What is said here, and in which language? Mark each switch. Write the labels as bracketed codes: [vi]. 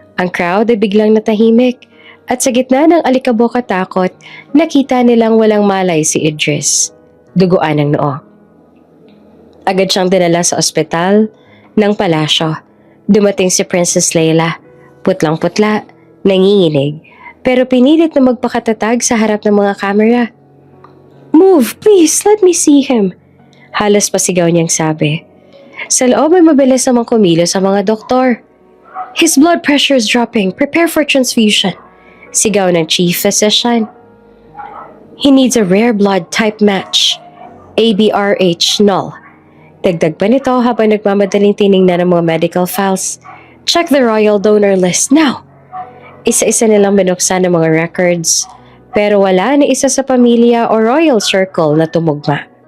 [tl] Ang crowd ay biglang natahimik. At sa gitna ng alikabok at takot, nakita nilang walang malay si Idris. Duguan ang noo. Agad siyang dinala sa ospital ng palasyo. Dumating si Princess Leila. Putlang-putla, nanginginig, pero pinilit na magpakatatag sa harap ng mga kamera. [en] Move, please, let me see him. [tl] Halos pasigaw niyang sabi. Sa loob ay mabilis namang kumilos sa mga doktor. [en] His blood pressure is dropping. Prepare for transfusion. [tl] Sigaw ng [en] chief physician. He needs a rare blood type match. ABRH null. [tl] Dagdag pa nito habang nagmamadaling tiningnan ng mga medical files. [en] Check the royal donor list now. [tl] Isa-isa nilang binuksan ng mga records, pero wala na isa sa pamilya o royal circle na tumugma.